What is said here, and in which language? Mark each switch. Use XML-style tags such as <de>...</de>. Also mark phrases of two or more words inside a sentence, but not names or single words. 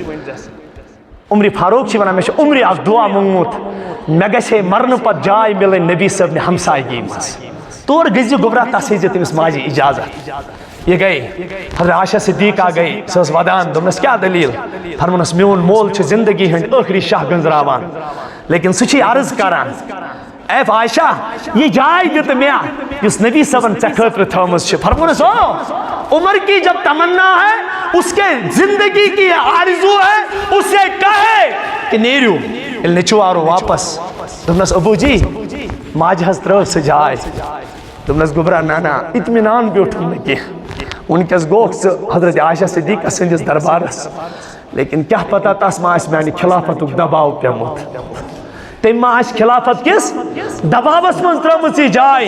<ks>عمر فاروق چھِ ونان مےٚ چھُ عمرِ اکھ دعا موٚنگمُت مےٚ گژھِ ہے مرنہٕ پتہٕ جاے مِلٕنۍ نبی صٲبنہِ ہمسایگی منٛز تور گٔژھزِ گوٚبرا تس ہیٚزِ تٔمِس ماجہِ اجازت. یہ گٔے حضرت عایشہ صدیقہ گٔے سۄ ٲس ودان دوٚپنس کیٛاہ دٔلیٖل فرمونس میون مول چھُ زندگی ہٕنٛدۍ ٲخری شاہ گنٛزراوان لیکن سُہ چھُے عرض کران اے عائشہ یہ جائے دِتہٕ مےٚ یُس نبی صٲبن ژےٚ خٲطرٕ تھٲومٕژ چھِ.</ks> <ur>فرمونس عمر کی جب تمنا ہے اس کے زندگی کی آرزو ہے اس سے کہے کہ نیرو.</ur> <ks>ییٚلہِ نیٚچوٗ آو واپس دوٚپنس ابوٗ جی ماجہِ حظ ترٲو سۄ جاے. دوٚپنس گوٚبرا نہ اطمینان بیوٗٹھُم نہٕ کینٛہہ وٕنکٮ۪س گوٚکھ ژٕ حضرت عایشہ صدیقہ سٕنٛدِس دربارس لیکن کیٛاہ پتہ تس ما آسہِ میانہِ خلافَتُک دباو پیوٚمُت تٔمۍ ما آسہِ خلافت کِس دباوس منٛز ترٲومٕژ یہِ جاے.</ks>